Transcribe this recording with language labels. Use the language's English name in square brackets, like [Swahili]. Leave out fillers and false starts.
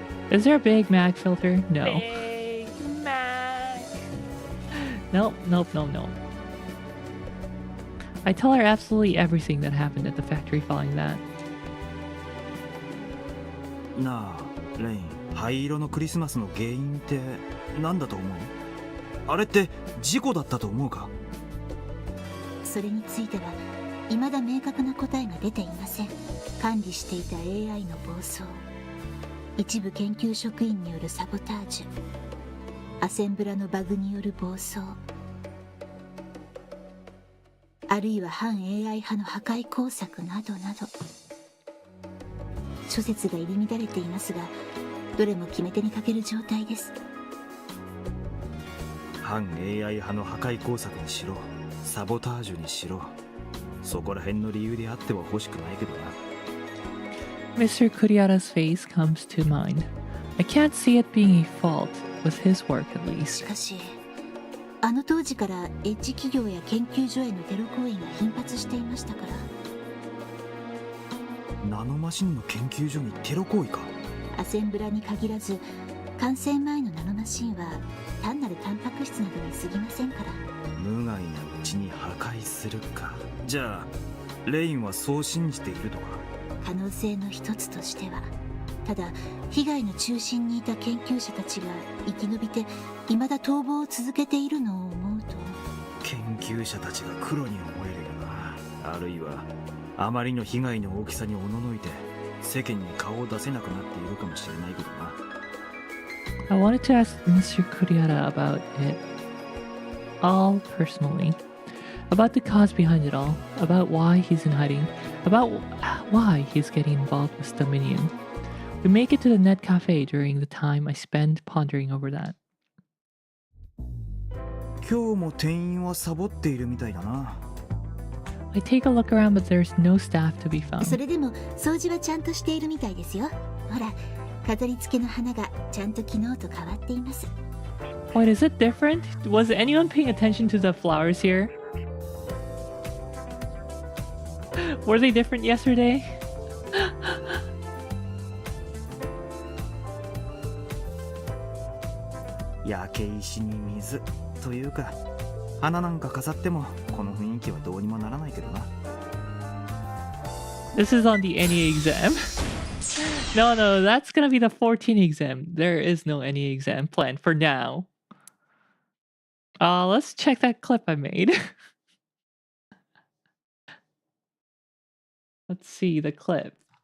[English] Is there a big mag filter? No. Big Mac. Nope, nope, nope, nope. I tell her absolutely everything that happened at the factory following that. [Japanese] なあレイン、灰色のクリスマスの原因って何だと思う？あれって事故だったと思うか？それについては未だ明確な答えが出ていません。管理していた AI の暴走、一部研究職員によるサボタージュ、アセンブラのバグによる暴走、あるいは反 AI 派の破壊工作などなど、諸説が入り乱れていますが、どれも決め手に欠ける状態です。反 AI 派の破壊工作にしろ、サボタージュにしろ、そこら辺の理由であっては欲しくないけどな。 [English] Mr. Kuriara's face comes to mind. I can't see it being a fault with his work at least. [Japanese] しかし、あの当時からエッジ企業や研究所へのテロ行為が頻発していましたから。ナノマシンの研究所にテロ行為か？アセンブラに限らず、完成前のナノマシンは単なるタンパク質などに過ぎませんから。無害なうちに破壊するか。じゃあレインはそう信じているとか？可能性の一つとしては。ただ被害の中心にいた研究者たちが生き延びて未だ逃亡を続けているのを思うと、研究者たちが黒に思えるよな。あるいはあまりの被害の大きさにおののいて世間に顔を出せなくなっているかもしれないけどな。 [English] I wanted to ask Mr. Kuriara about it all personally. About the cause behind it all. About why he's in hiding. About why he's getting involved with Dominion. We make it to the net cafe during the time I spend pondering over that. [Japanese] 今日も店員はサボっているみたいだな。 [English] I take a look around, but there's no staff to be found. [Japanese] それでも掃除はちゃんとしているみたいですよ。ほら、飾り付けの花がちゃんと昨日と変わっています。 [English] Wait, is it different? Was anyone paying attention to the flowers here? Were they different yesterday? [Japanese] 焼け石に水というか、花なんか飾ってもこの雰囲気はどうにもならないけどな。 [English] This is on the NE exam. No, that's gonna be the 14 exam. There is no NE exam planned for now. Let's check that clip I made. Let's see the clip.